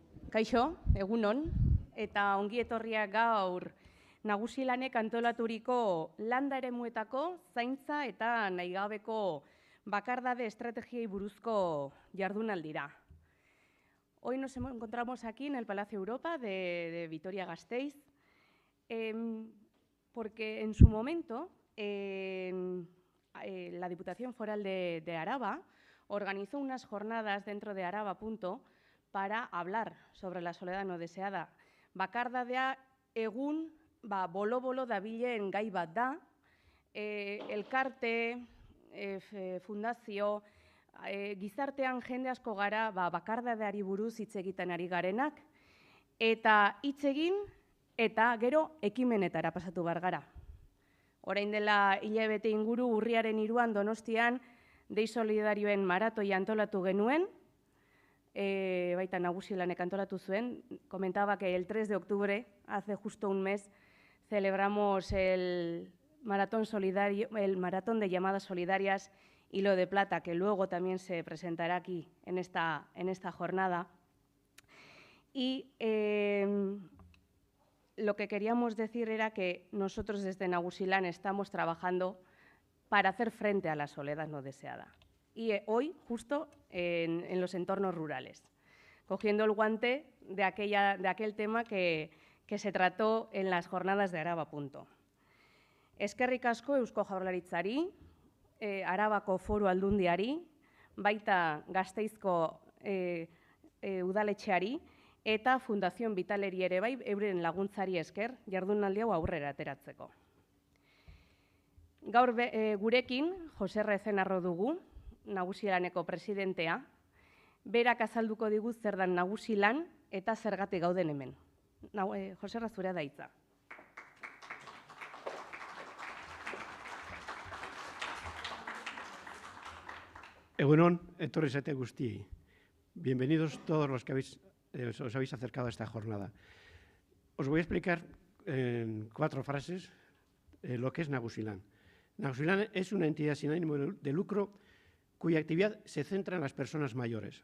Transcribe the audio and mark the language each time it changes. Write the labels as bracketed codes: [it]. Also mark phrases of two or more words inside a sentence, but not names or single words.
[eu] Kaixo, egunon, eta ongi etorriak gaur Nagusilanek antolaturiko landa eremuetako zaintza eta nahigabeko bakardade estrategiei buruzko jardunaldira. [es] Hoy nos encontramos aquí en el Palacio Europa de Vitoria-Gasteiz porque en su momento la Diputación Foral de Araba organizó unas jornadas dentro de Araba Punto para hablar sobre la soledad no deseada. [eu] Bakardadea egun bolo-bolo dabilen gai bat da, elkarte, fundazio, gizartean jende asko gara bakardadeari buruz hitz egiten ari garenak, eta hitz egin eta gero ekimenetara pasatu behar gara. Orain dela hilabete inguru urriaren 3 Donostian Dei Solidarioen maratoia antolatu genuen, baita Nagusilanek antolatu zuen. [es] Comentaba que el 3 de octubre, hace justo un mes, celebramos el maratón de llamadas solidarias Hilo de Plata, que luego también se presentará aquí en esta jornada. Y lo que queríamos decir era que nosotros desde Nagusilan estamos trabajando para hacer frente a la soledad no deseada. Y hoy, justo en los entornos rurales, cogiendo el guante de aquel tema que se trató en las jornadas de Araba Punto. [eu] Eskerrik asko Eusko Jaurlaritzari, Arabako Foru Aldundiari, baita Gasteizko udaletxeari eta Fundación Vitaleri ere bai euren laguntzari esker jardunaldi hau aurrera ateratzeko. Gaur gurekin Jose Rezenarro dugu, Nagusilaneko presidentea, berak azalduko digu zer dan Nagusilan eta zergatik gauden hemen. Jose, zurea da hitza. Egunon, etorri zate guztiei. [es] Bienvenidos todos los que os habéis acercado a esta jornada. Os voy a explicar en 4 frases lo que es Nagusilan. Nagusilan es una entidad sin ánimo de lucro cuya actividad se centra en las personas mayores.